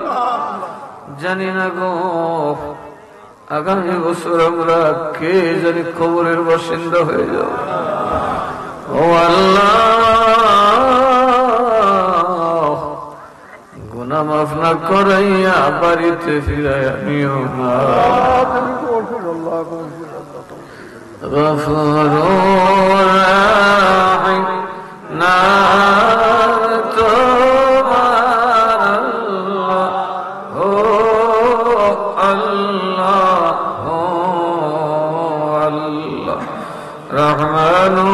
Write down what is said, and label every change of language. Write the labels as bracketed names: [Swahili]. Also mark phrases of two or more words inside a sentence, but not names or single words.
[Bangla] জানি না গো আগামী বছর আমরা কে জানি কবরের বাসিন্দা হয়ে যাব। ও আল্লাহ গুনাহ মাফ না করাইয়া বাড়িতে ফিরাইয়া নিও না। [Urdu] غفور راحم نام تمہار اللہ ہو اللہ ہو اللہ رحمان